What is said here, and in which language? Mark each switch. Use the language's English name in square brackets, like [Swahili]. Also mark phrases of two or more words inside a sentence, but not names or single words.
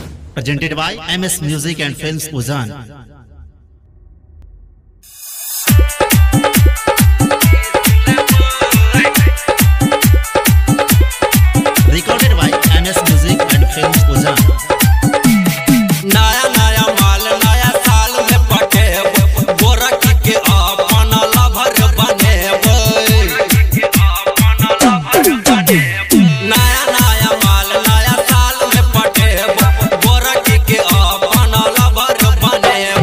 [English] Presented by MS Music and Films Uzan. Recorded by MS Music and Films Uzan. [Sadri] नया नया माल नया साल में पटेब गोरखी के अपन लभर बनेब। नया नया माल नया साल में पटेब गोरखी के अपन लभर बनेब।